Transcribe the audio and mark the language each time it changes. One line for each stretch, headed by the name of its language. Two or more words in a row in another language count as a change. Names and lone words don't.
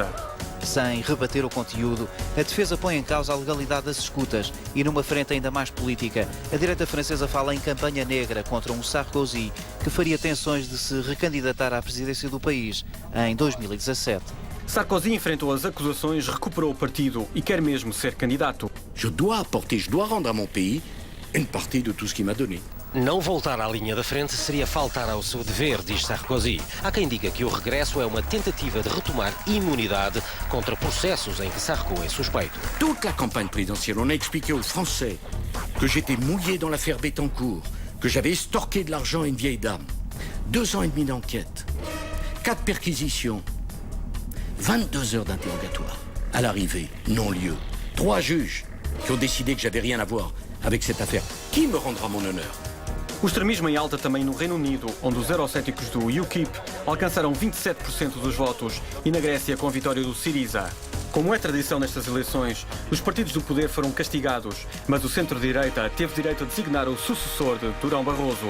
Portuguese: Sem rebater o conteúdo, a defesa põe em causa a legalidade das escutas e, numa frente ainda mais política, a direita francesa fala em campanha negra contra um Sarkozy que faria tensões de se recandidatar à presidência do país em 2017. Sarkozy enfrentou as acusações, recuperou o partido e quer mesmo ser candidato.
French: Je dois rendre à mon pays une partie de tout ce qu'il m'a donné.
Portuguese: Não voltar à linha da frente seria faltar ao seu dever, diz Sarkozy. Há quem diga que o regresso é uma tentativa de retomar imunidade contra processos em que Sarko é suspeito.
French: Toute la campagne présidentielle, on a expliqué aux Français que j'étais mouillé dans l'affaire Bettencourt, que j'avais estorqué de l'argent à une vieille dame. 2 ans et demi d'enquête, 4 perquisitions, 22 heures d'interrogatoire. À l'arrivée, non-lieu. 3 juges qui ont décidé que j'avais rien à voir avec cette affaire. Qui me rendra mon honneur?
Portuguese: O extremismo em alta também no Reino Unido, onde os eurocéticos do UKIP alcançaram 27% dos votos, e na Grécia com a vitória do Syriza. Como é tradição nestas eleições, os partidos do poder foram castigados, mas o centro-direita teve direito a designar o sucessor de Durão Barroso.